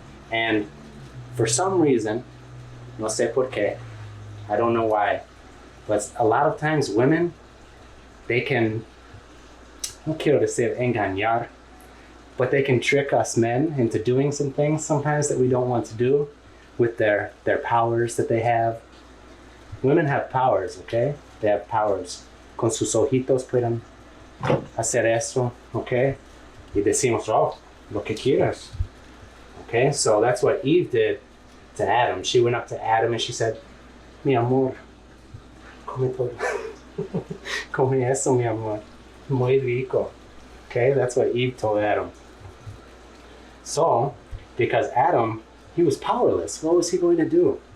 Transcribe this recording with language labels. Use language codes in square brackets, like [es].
[en] And for some reason, [es] no sé por qué, [en] I don't know why, but a lot of times women, they can, [es] no quiero decir engañar, [en] but they can trick us men into doing some things sometimes that we don't want to do with their powers that they have. Women have powers, okay? They have powers. [es] Con sus ojitos pueden hacer eso, okay? Y decimos, oh, lo que quieras. [en] Okay, so that's what Eve did to Adam. She went up to Adam and she said, [es] mi amor, come todo. Come eso, mi amor. Muy rico. [en] Okay, that's what Eve told Adam. So, because Adam, he was powerless. What was he going to do?